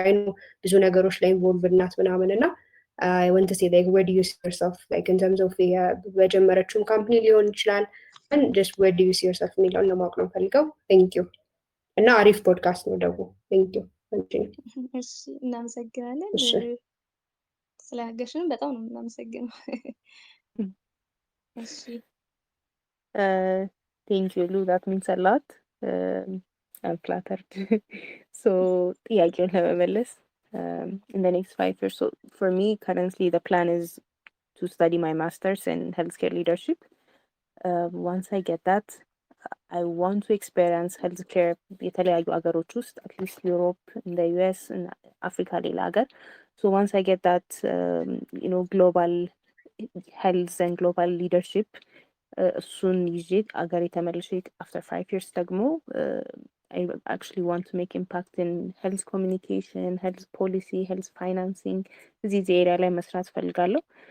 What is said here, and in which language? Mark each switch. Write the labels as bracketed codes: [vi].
[en] አይ ኖ [am] ብዙ ነገሮች ላይ [en] ኢንቮልቭ [am] ናት ምናምን እና [en] አይ ዋንት ቱ ሴይ ላይክ ዌር ዱ ዩ ሲ ዮርሰልፍ ላይክ ኢን ተርምስ ኦፍ [am] በጀመረችውም ካምፓኒ ሊሆን ይችላል [en] and just where do you see yourself [am] የሚለውን ለማወቅ ነው ፈልገው። [en] ቴንክ ዩ [am] እና አሪፍ ፖድካስት ነው ደግሞ። [en] ቴንክ ዩ። [am] እሺ እናመሰግናለን። ስለነገርሽን በጣም ነው የምናመሰግነው። እሺ [en] ቴንክ ዩ ሉ that means a lot. I'm flattered. So [am] ጥያቄውን ለመመለስ [en] in the next 5 years, so for me currently the plan is to study my master's in healthcare leadership. Once I get that, I want to experience healthcare [am] የተለያዩ ሀገሮች ውስጥ [en] at least Europe, in the US, and Africa [am] ሌላ ሀገር. [en] So once I get that global health and global leadership [am] እሱን ይዤ አገሬ ተመልሼ [en] after 5 years ደግሞ I actually want to make impact in health communication, health policy, health financing [am] እዚህ ኤሪያ ላይ መስራት ፈልጋለሁ።